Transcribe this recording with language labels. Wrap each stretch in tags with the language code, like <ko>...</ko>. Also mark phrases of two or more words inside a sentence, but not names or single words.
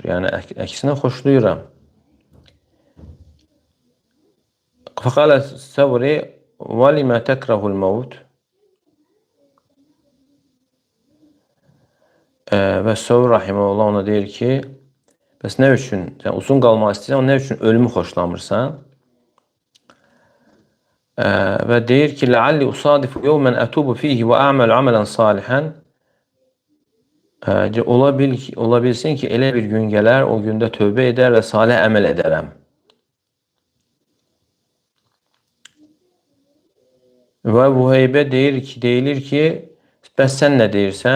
<az>Yəni əksinə xoşlayıram.</az> <ar>فقال الثوري ولم تكره الموت.</ar> <az>Və Səvri rahimehullah ona deyir ki, bəs nə üçün, yəni uzun qalmaq istəyirsən, nə üçün ölümü xoşlamırsan? Və deyir ki,</az> <ar>"لعلي أصادف يوما أتوب فيه وأعمل عملا صالحا."</ar> <az>Ola bilsin ki, elə bir gün gələr, o gündə tövbə edər və salih əməl edərəm. Və Vuheybə deyilir ki, bəs sən nə deyirsən?</az>